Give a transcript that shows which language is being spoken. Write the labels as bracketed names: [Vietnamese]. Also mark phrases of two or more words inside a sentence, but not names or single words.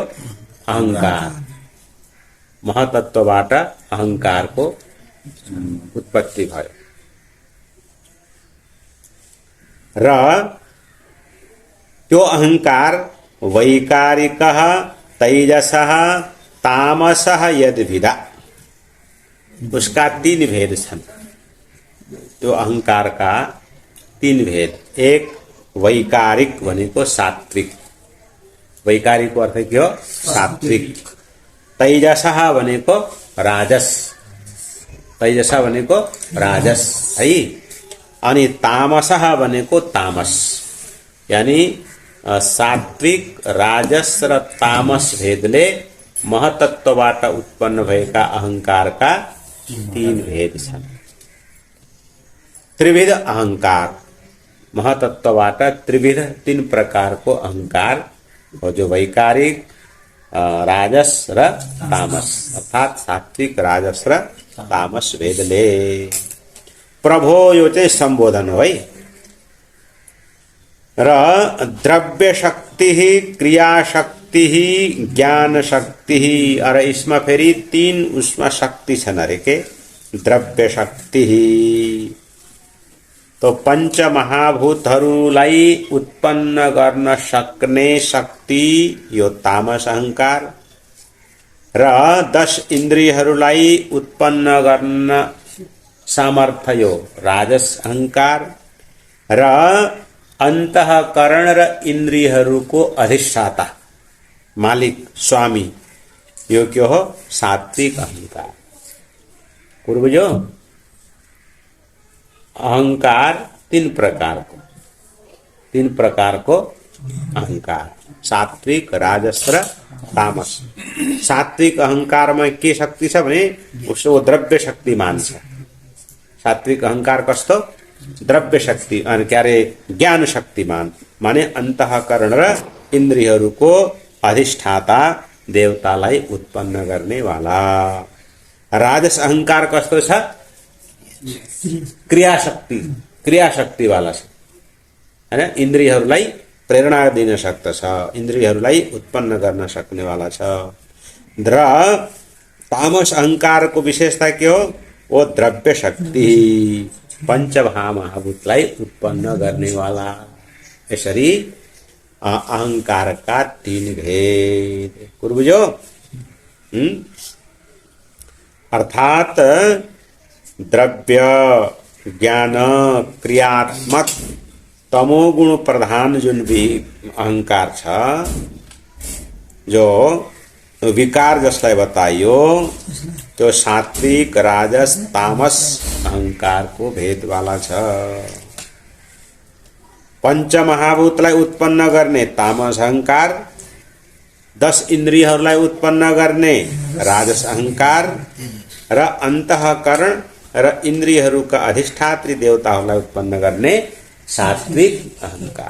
[Nepali] अहंकार। महतत्वबाट अहंकारको उत्पत्ति भयो र त्यो अहंकार [Sanskrit] वैकारिकः तैजसः तामसः यद्भिदा, [Nepali] उसका तीन भेद छन्। त्यो अहंकार का तीन भेद। एक वैकारिक भनेको सात्विक, वैकारिक को अर्थ के हो? सात्विक। तैजसः भनेको राजस, तैजसः भनेको राजस है। अनि तामसः भनेको तामस, यानी सात्विक राजस र तामस भेदले महतत्वबाट उत्पन्न भएका अहंकारका तीन भेद छन्। त्रिविध अहंकार, महतत्वबाट त्रिविध तीन प्रकारको अहंकार हो, जो वैकारिक राजस र तामस, अर्थात सात्विक राजस र तामस भेदले। प्रभो यो चाहिँ सम्बोधन हो है। र द्रव्य शक्ति, क्रिया शक्ति, ज्ञान शक्ति, और इसमें फेरि तीन उसमा शक्ति छन् अरे के? द्रव्य शक्ति तो पंच महाभूतहरूलाई उत्पन्न गर्न सक्ने शक्ति यो तामस अहंकार, र 10 इन्द्रियहरूलाई उत्पन्न गर्न सामर्थ्य यो राजस अहंकार, र अन्तःकरण र इन्द्रियहरूको अधिष्ठाता मालिक स्वामी यो के हो? सात्विक अहंकार। पूर्वजो अहंकार तीन प्रकार को अहंकार, सात्विक राजस र तामस। सात्विक अहंकार में के शक्ति छ भने उसको द्रव्य शक्तिमान छ। सात्विक अहंकार कस्तो? द्रव्य शक्ति, अनि के अरे ज्ञान शक्तिमान, माने अन्तःकरण र इन्द्रियहरूको अधिष्ठाता, देवतालाई उत्पन्न गर्ने वाला। राजस अहंकार कस्तो छ? क्रियाशक्ति वाला छ हैन। इन्द्रियहरूलाई प्रेरणा दिन सक्दछ, इन्द्रियहरूलाई उत्पन्न गर्न सक्ने वाला छ। र तामस अहंकारको विशेषता के हो? वो द्रव्य शक्ति, पंचमहाभूतलाई उत्पन्न गर्ने वाला। यसरी अहंकारका तीन भेद। बुझ्यो? अर्थात द्रव्य ज्ञान क्रियात्मक तमोगुण प्रधान जुन भी अहंकार छ, जो विकार जसलाई बताइयो, त्यो सात्विक राजस तामस अहंकार को भेद वाला छ। पंचमहाभूतलाई उत्पन्न गर्ने तामस अहंकार, 10 इन्द्रियहरूलाई उत्पन्न गर्ने राजस अहंकार, र अन्तःकरण र इन्द्रियहरूका अधिष्ठात्री देवताहरूलाई उत्पन्न गर्ने सात्विक अहंकार।